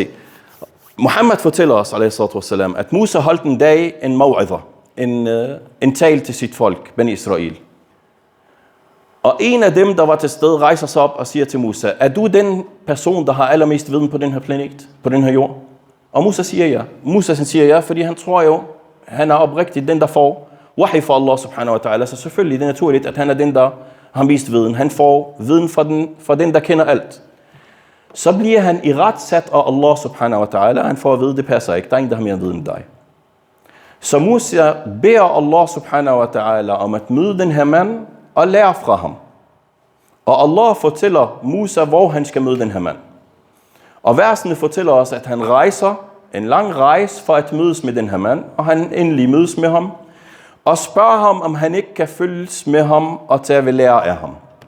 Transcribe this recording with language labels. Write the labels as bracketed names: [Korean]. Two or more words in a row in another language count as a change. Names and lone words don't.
[Danish] Muhammad fortæller os, at Musa holdt en dag en maw'idha, en tal til sit folk, Bani Israel. Og en af dem, der var til stede, rejser sig op og siger til Musa, er du den person, der har allermest viden på den her planet, på den her jord? Og Musa siger ja. Musa siger ja, fordi han tror jo, han er oprigtigt den, der får wahi fra [Arabic] الله سبحانه وتعالى. [Danish] Så selvfølgelig det er naturligt, at han er den, der har mest viden. Han får viden fra den, der kender alt. Så bliver han i ret sat af [Arabic] الله سبحانه وتعالى. [Danish] Han får at vide, det passer ikke. Der er ingen, der har mere viden end dig. Så Musa beder [Arabic] الله سبحانه وتعالى [Danish] om at møde den her mand og lære fra ham. Og Allah fortæller Musa, hvor han skal møde den her mand. Og versene fortæller os, at han rejser en lang rejse for at mødes med den her mand, og han endelig mødes med ham, og spørger ham, om han ikke kan følges med ham og tage ved lære af ham.